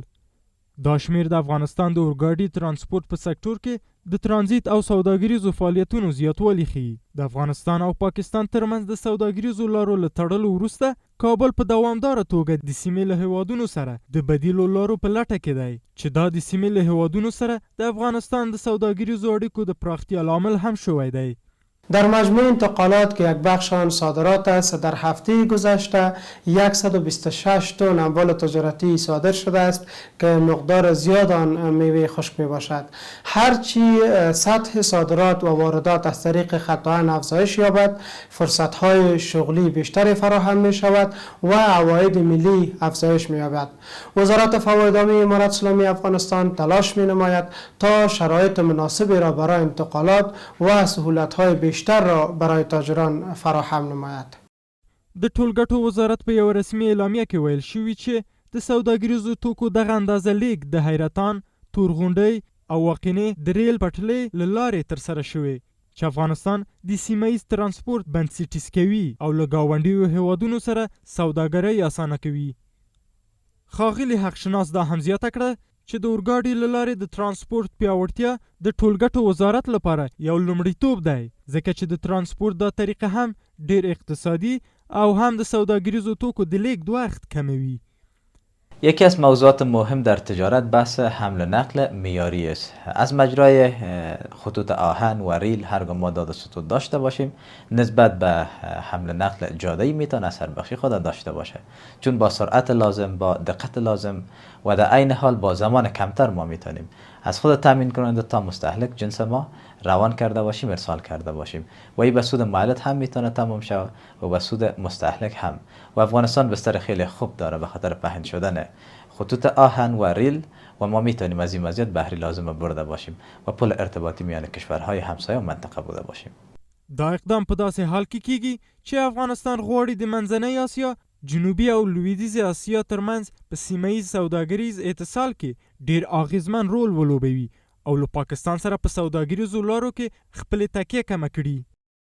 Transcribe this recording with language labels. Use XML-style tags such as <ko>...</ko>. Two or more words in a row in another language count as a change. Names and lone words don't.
<ps>دا شمیر د افغانستان د اورګاډي ترانسپورت په سکتور کې د ترانزیت او سوداګریزو فعالیتونو زیاتوالی ښیي. د افغانستان او پاکستان ترمنځ د سوداګریزو لارو له تړلو وروسته کابل په دوامداره توګه د سیمې له هیوادونو سره د بدیلو لارو په لټه کې دی چې دا د سیمې له هیوادونو سره د افغانستان د سوداګریزو اړیکو د پراختیا لامل هم شوی دی.</ps> <fa>در مجموع انتقالات که یک بخش آن صادرات است، در هفته گذشته 126 تن اموال تجارتی صادر شده است که مقدار زیاد آن میوه خشک می باشد. هرچی سطح صادرات و واردات از طریق خط آهن افزایش یابد، فرصت های شغلی بیشتری فراهم می شود و عواید ملی افزایش می یابد. وزارت فواید امارت اسلامی افغانستان تلاش می نماید تا شرایط مناسبی را برای انتقالات و سهولت های بیشتر را برای تاجران فراهم نماید.</fa> <ps>د ټولګټو وزارت په یو رسمي اعلامیه کې ویل شوي چې د سوداګریزو توکو دغه اندازه لیږد د حیرتان، تورغونډۍ او واقینې د ریل پټلۍ له لارې ترسره شوی چې افغانستان د سیمهیز ترانسپورت بنسټیز کوي او له ګاونډیو هیوادونو سره سوداګرۍ اسانه کوي. ښاغلي حقشناس دا هم زیاته کړه چې د اورګاډي له لارې د ترانسپورت پیاوړتیا د ټولګټو وزارت لپاره یو لومړیتوب دی ځکه چې د ترانسپورت دا طریقه هم ډیر اقتصادي او هم د سوداګریزو توکو د لیږد وخت کموي.</ps> <fa>یکی از موضوعات مهم در تجارت بحث حمل و نقل معیاری است. از مجرای خطوط آهن و ریل هرگاه ما داد و ستون داشته باشیم نسبت به حمل و نقل جاده‌ای میتونه اثر بخشی خود داشته باشه، چون با سرعت لازم، با دقت لازم و در عین حال با زمان کمتر ما میتونیم از خود تامین کننده تا مستهلک جنس ما روان کرده باشیم، ارسال کرده باشیم و این به سود مالک هم میتونه تمام شود و به سود مستهلک هم. و افغانستان بستر خیلی خوب داره به خاطر پهن شدن خطوط آهن و ریل و ما میتونیم از این مزیت بهره لازم برده باشیم و پل ارتباطی میان کشورهای همسایه و منطقه بوده باشیم.</fa> <ps>دا اقدام په داسې حال کې کیږي چې افغانستان غواړي د منځنۍ اسیا، جنوبي او لویدیځې اسیا ترمنځ په سیمهیز سوداګریز اتصال کې ډیر اغیزمن رول ولوبوي او له پاکستان سره په سوداګریزو لارو کې خپلې تکیه کمه کړي.</ps>